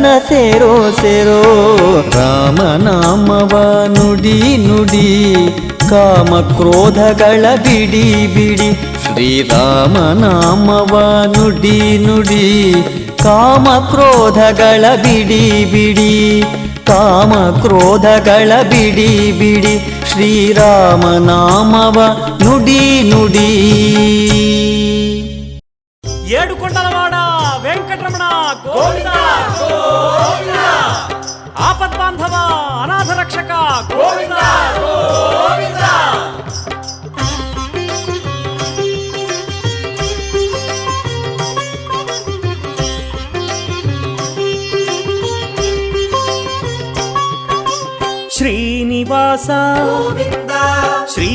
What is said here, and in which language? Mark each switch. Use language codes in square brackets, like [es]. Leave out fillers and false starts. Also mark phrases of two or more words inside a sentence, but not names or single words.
[kn] ಸೇರೋ ಸೇರೋ ರಾಮನಾಮವ ನುಡಿ ನುಡಿ ಕಾಮ ಕ್ರೋಧಗಳ ಬಿಡಿ ಬಿಡಿ ಶ್ರೀರಾಮನಾಮವ ನುಡಿ ನುಡಿ ಕಾಮ ಕ್ರೋಧಗಳ ಬಿಡಿ ಬಿಡಿ ಕಾಮ ಕ್ರೋಧಗಳ ಬಿಡಿ ಬಿಡಿ ಶ್ರೀರಾಮನಾಮವ ನುಡಿ ನುಡಿ [te] ఏడుకొండలవాడ వెంకటరమణ గోవింద గోవింద ఆపద్బాంధవ అనాథ రక్షక గోవింద గోవింద శ్రీనివాస గోవింద శ్రీ